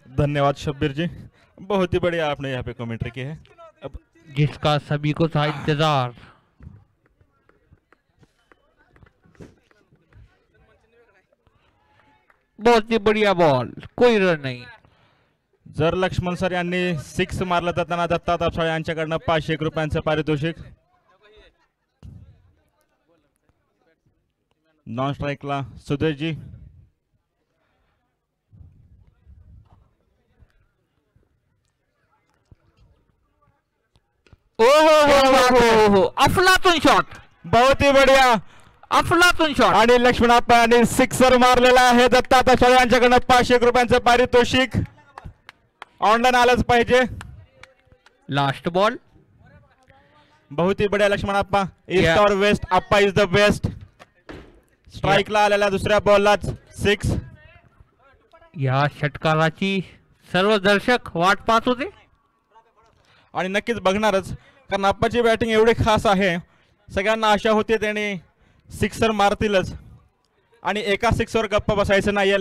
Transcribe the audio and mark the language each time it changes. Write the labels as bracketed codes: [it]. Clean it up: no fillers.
[hi] धन्यवाद शब्बीर जी, बहुत ही बढ़िया आपने यहाँ पे कमेंट्री की है। अब जिसका सभी को था इंतजार। बहुत ही बढ़िया बॉल, कोई रन नहीं। [mr] जर लक्ष्मण सर यांनी 6 मारलं तर त्यांना दत्ता तापसाळे यांच्याकडनं 501 रुपयांचं पारितोषिक। नॉन स्ट्राइकला सुदेश जी। ओहो अफलातून शॉट, [hi] बहुत ही बढ़िया [mr] अफलातून शॉट। आणि लक्ष्मण आप्पा यांनी सिक्सर मारलेला आहे। दत्ता तापसाळे यांच्याकडनं 501 रुपयांचं पारितोषिक ऑनलाईन आलंच पाहिजे। [en] last ball, [hi] बहुत ही बढ़िया लक्ष्मण आप्पा। ईस्ट और waste Appa [en] Is the best. [mr] स्ट्राइकला आलेल्या दुसऱ्या बॉललाच 6। या षटकाराची सर्व दर्शक वाट पाहत होते आणि नक्कीच बघणारच, कारण आप्पाची बॅटिंग एवढी खास आहे। सगळ्यांना आशा होती त्याने सिक्सर मारतीलच आणि एका सिक्सवर गप्पा बसायचं नाहीये।